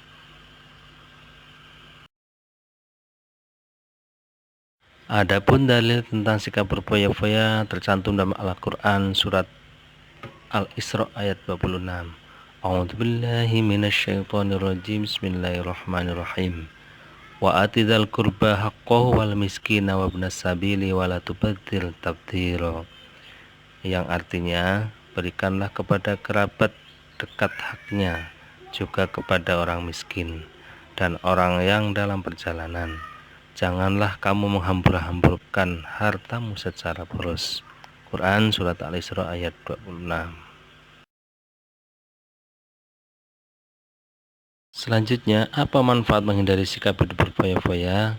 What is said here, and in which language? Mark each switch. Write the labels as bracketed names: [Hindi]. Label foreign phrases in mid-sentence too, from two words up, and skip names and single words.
[Indonesian] Adapun dalil tentang sikap berfoya-foya tercantum dalam Al-Quran surat Al-Isra ayat 26. [Arabic] أعوذ بالله من الشيطان الرجيم. بسم الله الرحمن الرحيم. وآت ذا القربى حقه والمسكين وابن السبيل ولا تبذر تبذيرا. [Indonesian] Yang artinya, berikanlah kepada kerabat dekat haknya, juga kepada orang miskin dan orang yang dalam perjalanan. Janganlah kamu menghambur-hamburkan hartamu secara boros. Quran surat Al-Isra ayat 26. Selanjutnya, apa manfaat menghindari sikap hidup berfoya-foya?